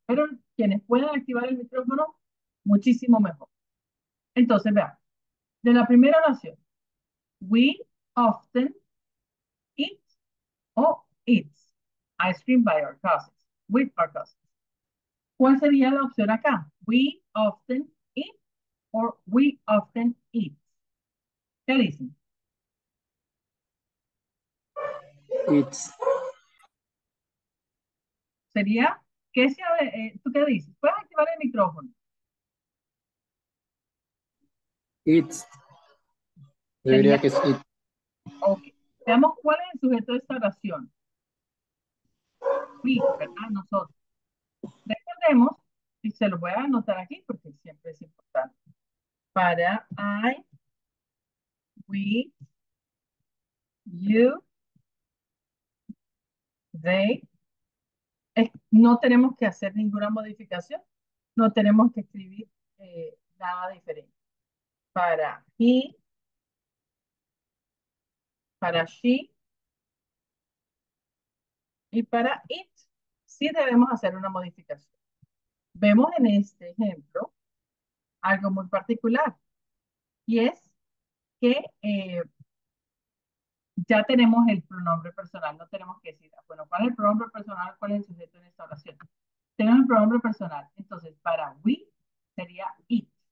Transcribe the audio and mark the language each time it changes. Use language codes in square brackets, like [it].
[es] Pero quienes puedan activar el micrófono, muchísimo mejor. Entonces, vean, de la primera oración, [en] we often eat o eats ice cream by our cousins, with our cousins. [es] ¿Cuál sería la opción acá? [en] We often eat or we often eat. [es] ¿Qué dicen? [en] It's [es] Sería, ¿tú qué dices? Puedes activar el micrófono. [en] it's. [es] Yo Sería, diría que es it. [en] ok. [es] Veamos cuál es el sujeto de esta oración. We, ¿verdad? Nosotros. Recordemos, y se lo voy a anotar aquí porque siempre es importante. Para I, we, you, they, no tenemos que hacer ninguna modificación, no tenemos que escribir nada diferente. para he, para she y para it. Sí debemos hacer una modificación. Vemos en este ejemplo algo muy particular y es que ya tenemos el pronombre personal, no tenemos que decir, bueno, ¿cuál es el pronombre personal? ¿Cuál es el sujeto en esta oración? Tenemos el pronombre personal, entonces para we sería it.